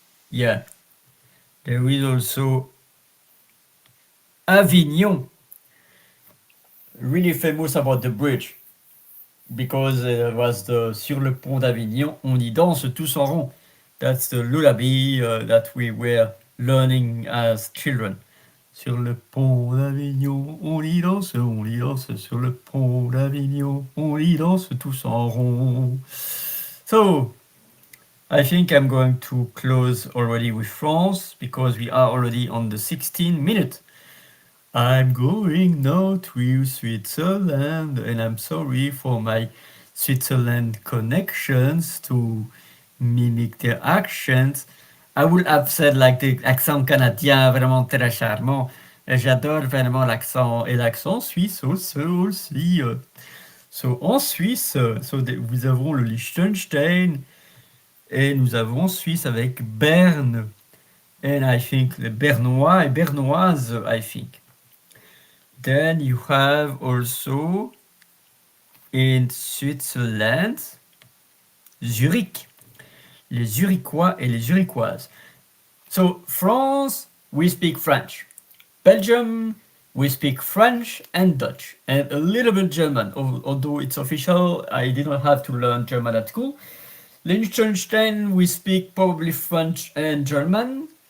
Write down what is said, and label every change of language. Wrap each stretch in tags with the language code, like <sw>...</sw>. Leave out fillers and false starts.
<en>Yeah, there is also Avignon, really famous about the bridge, because it was</en> <fr>sur le pont d'Avignon, on y danse tous en rond.</fr> <en>That's the lullaby that we were learning as children.</en> <fr>Sur le pont d'Avignon, on y danse, sur le pont d'Avignon, on y danse tous en rond.</fr> <en>So, I think I'm going to close already with France because we are already on the 16 minute. I'm going now to Switzerland and I'm sorry for my Switzerland connections to mimic their actions. I would have said like the accent</en> <fr>canadien vraiment très charmant. J'adore vraiment l'accent et l'accent suisse aussi. So, en Suisse, nous avons le Liechtenstein et nous avons Suisse avec Berne.</fr> <en>And I think</en> <fr>les Bernois et Bernoises,</fr> <en>I think. Then you have also in Switzerland Zurich.</en> <fr>Les Zurichois et les Zurichoises.</fr> <en>So, France, we speak French. Belgium, we speak French and Dutch, and a little bit German, although it's official, I didn't have to learn German at school. Liechtenstein, we speak probably French and German.</en>